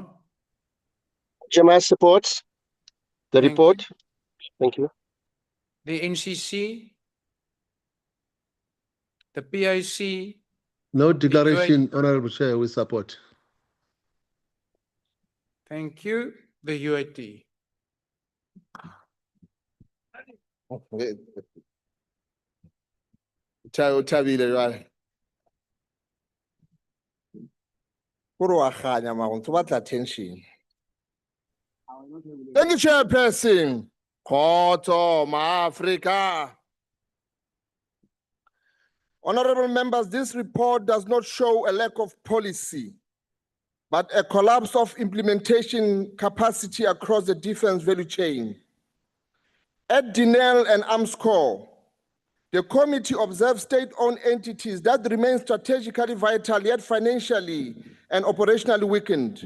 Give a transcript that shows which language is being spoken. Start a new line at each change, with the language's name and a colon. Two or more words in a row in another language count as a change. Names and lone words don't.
English: Jamaa supports the report. Thank you. The NCC. The PIC. No declaration, Honourable Chair, we support. Thank you. The UAT.
Southern Sotho: Thabile jwale. Kore wa kganya mara o ntse o batla attention.
English: Thank you, Chairperson.
Southern Sotho: Kgotso ma-Afrika.
English: Honorable members, this report does not show a lack of policy, but a collapse of implementation capacity across the defense value chain. At Denel and Armscor, the committee observed state-owned entities that remain strategically vital yet financially and operationally weakened.